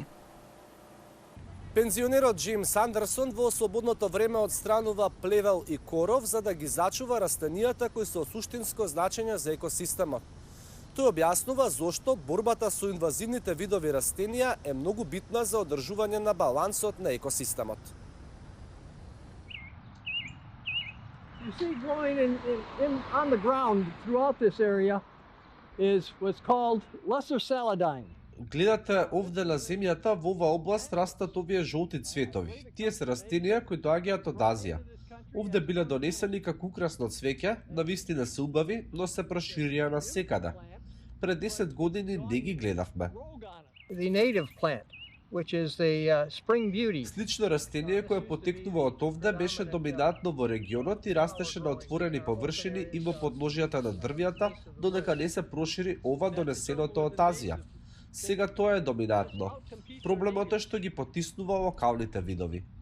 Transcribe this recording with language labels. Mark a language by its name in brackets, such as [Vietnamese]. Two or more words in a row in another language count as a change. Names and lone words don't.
[Macedonian] Пензионерот Джим Сандерсон во слободното време одстранува плевел и коров за да ги зачува растенијата кои се од суштинско значење за екосистемот. Тој објаснува зошто борбата со инвазивните видови растенија е многу битна за одржување на балансот на екосистемот. [English] You see growing on the ground throughout this area is what's called lesser saladine. [Macedonian] Гледате овде на земјата во оваа област растат овие жолти цветови. Тие се растенија кои доаѓаат од Азија. Овде биле донесени како украсно цвеќе, навистина се убави, но се проширија на секаде. Пред 10 години не ги гледавме. [English] The native plant, which is the spring beauty. [Macedonian] Слично растение кое потекнува од овде беше доминантно во регионот и растеше на отворени површини и во подножјата на дрвјата, додека не се прошири ова донесеното од Азија. Сега тоа е доминантно. Проблемот е што ги потиснува локалните видови.